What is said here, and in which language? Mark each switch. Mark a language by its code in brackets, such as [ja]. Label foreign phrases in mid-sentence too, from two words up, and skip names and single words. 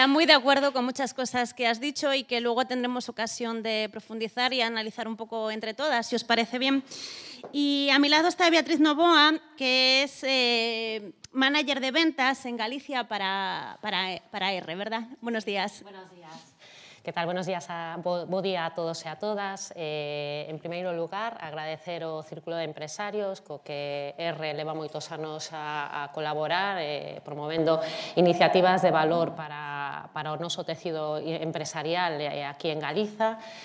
[es] Muy de acuerdo con muchas cosas que has dicho y que luego tendremos ocasión de profundizar y analizar un poco entre todas, si os parece bien. Y a mi lado está Beatriz Novoa, que es manager de ventas en Galicia para R, ¿verdad? Buenos días. Buenos días. Que tal? Buenos días, [gl] bo día a todos e a todas. En primeiro lugar, agradecer ao Círculo de Empresarios, co que R leva moitos anos a colaborar, promovendo iniciativas de valor para o noso tecido empresarial aquí en Galiza.